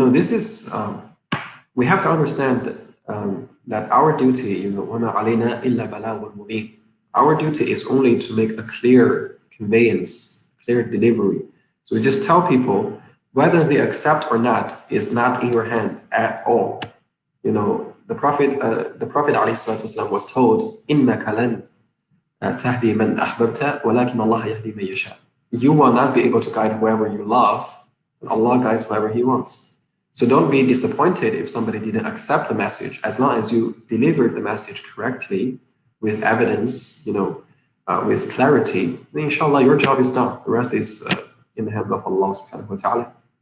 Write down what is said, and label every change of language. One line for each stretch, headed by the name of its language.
English: This is, we have to understand that our duty,
Arabic: وَمَا عَلَيْنَا إِلَّا بَلَاغٌ مُبِينٌ.
English: Our duty is only to make a clear conveyance, clear delivery. So we just tell people whether they accept or not is not in your hand at all. The Prophet ﷺ was told,
Arabic: إِنَّكَ لَن تَهْدِي مَنْ أَحْبَبْتَ وَلَكِنَّ اللَّهَ يَهْدِي مَنْ يَشَاءُ.
English: You will not be able to guide whoever you love, and Allah guides whoever He wants. So don't be disappointed if somebody didn't accept the message, as long as you delivered the message correctly, with evidence, with clarity, then inshallah your job is done. The rest is in the hands of Allah subhanahu wa ta'ala.